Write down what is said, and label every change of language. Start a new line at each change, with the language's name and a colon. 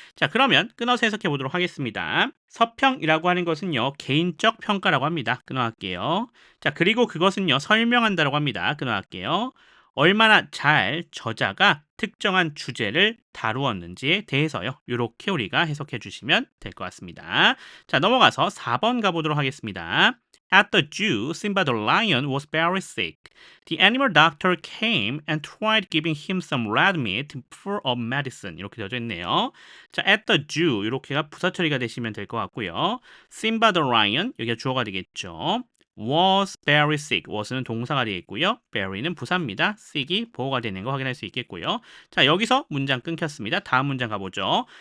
Korean: 자, 그러면 끊어서 해석해 보도록 하겠습니다. 서평이라고 하는 것은요, 개인적 평가라고 합니다. 끊어갈게요. 자, 그리고 그것은요, 설명한다라고 합니다. 끊어갈게요. 얼마나 잘 저자가 특정한 주제를 다루었는지에 대해서요. 이렇게 우리가 해석해 주시면 될 것 같습니다. 자, 넘어가서 4번 가보도록 하겠습니다.
English: At the zoo, Simba the lion was very sick. The animal doctor came and tried giving him some red meat full of medicine.
Korean: 이렇게 되어져 있네요. 자,
English: at the zoo
Korean: 이렇게가 부사 처리가 되시면 될 것 같고요. Simba the lion 여기가 주어가 되겠죠.
English: was very sick.
Korean: was는 동사가 되겠고요. very는 부사입니다. sick이 보호가 되는 거 확인할 수 있겠고요. 자, 여기서 문장 끊겼습니다. 다음 문장 가보죠.